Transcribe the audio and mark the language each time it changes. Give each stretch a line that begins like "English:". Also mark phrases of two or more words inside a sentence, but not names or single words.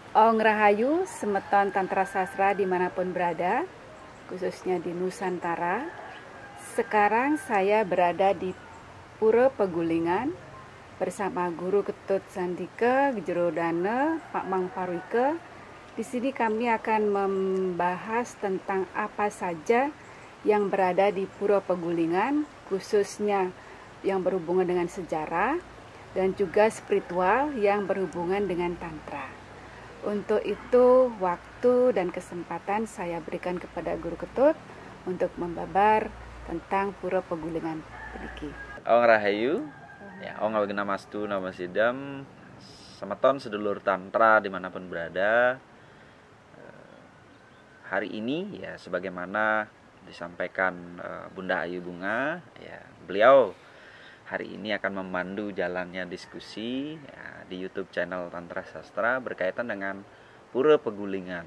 Indonesian: Aung Rahayu, semeton Tantra Sastra dimanapun berada, khususnya di Nusantara. Sekarang saya berada di Pura Pegulingan bersama Guru Ketut Sandika Gejerodana, Pak Mang Parwike. Di sini kami akan membahas tentang apa saja yang berada di Pura Pegulingan, khususnya yang berhubungan dengan sejarah dan juga spiritual yang berhubungan dengan Tantra. Untuk itu, waktu dan kesempatan saya berikan kepada Guru Ketut untuk membabar tentang Pura Pegulingan Peniki. Aung Rahayu, ya,
Sanskrit: Aung Awigna Mastu Nama Sidam,
Indonesian: semeton sedulur Tantra dimanapun berada. Hari ini, ya, sebagaimana disampaikan Bunda Ayu Bunga, ya, beliau hari ini akan memandu jalannya diskusi ya, di
English: YouTube channel
Indonesian: Tantra Sastra berkaitan dengan Pura Pegulingan.